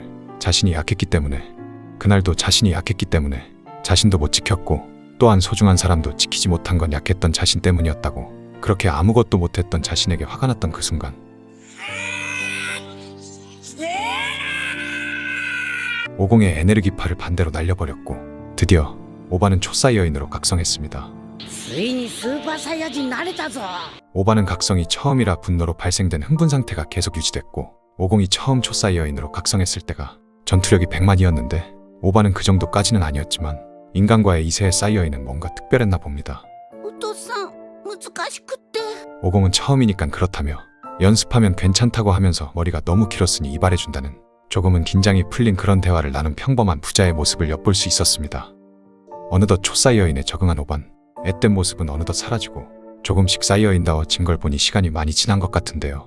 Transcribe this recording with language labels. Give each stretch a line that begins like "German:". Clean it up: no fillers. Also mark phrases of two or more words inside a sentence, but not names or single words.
Korean: 자신이 약했기 때문에 그날도 자신이 약했기 때문에 자신도 못 지켰고 또한 소중한 사람도 지키지 못한 건 약했던 자신 때문이었다고. 그렇게 아무것도 못했던 자신에게 화가 났던 그 순간 오공의 에네르기파를 반대로 날려버렸고 드디어 오반은 초사이어인으로 각성했습니다.
Japanese: ついにスーパーサイヤ人になれたぞ。
Korean: 오반은 각성이 처음이라 분노로 발생된 흥분 상태가 계속 유지됐고 오공이 처음 초사이어인으로 각성했을 때가 전투력이 100만이었는데 오반은 그 정도까지는 아니었지만 인간과의 이세의 사이어인은 뭔가 특별했나 봅니다.
Japanese: お父さん、難しくって。
Korean: 오공은 처음이니깐 그렇다며 연습하면 괜찮다고 하면서 머리가 너무 길었으니 이발해준다는 조금은 긴장이 풀린 그런 대화를 나눈 평범한 부자의 모습을 엿볼 수 있었습니다. 어느덧 초사이어인에 적응한 오반, 앳된 모습은 어느덧 사라지고 조금씩 사이어인다워진 걸 보니 시간이 많이 지난 것 같은데요.